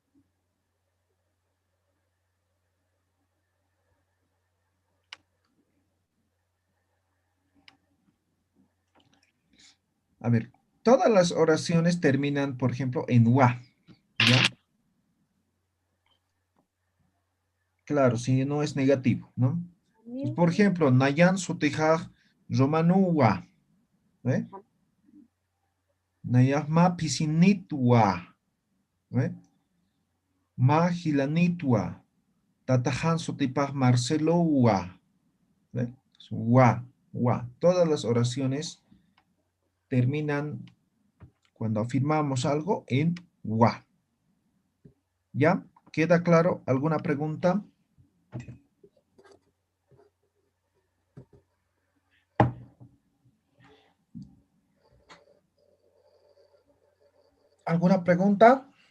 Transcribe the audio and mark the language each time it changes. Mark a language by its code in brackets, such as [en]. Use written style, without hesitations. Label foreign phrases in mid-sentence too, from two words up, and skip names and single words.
[es] A ver, todas las oraciones terminan, por ejemplo, en wa, ¿ya? Claro, si no es negativo, ¿no? Entonces, por ejemplo, [ay] Nayan sutijaj romanuwa. ¿Ve? Nayahma pisinitwa. ¿Ve? Ma hilanitwa. Tatajan sutipaj Marcelowa. [es] ¿Ve? Wa. Todas las oraciones terminan cuando afirmamos algo en wa. ¿Ya? ¿Queda claro? ¿Alguna pregunta? ¿Alguna pregunta?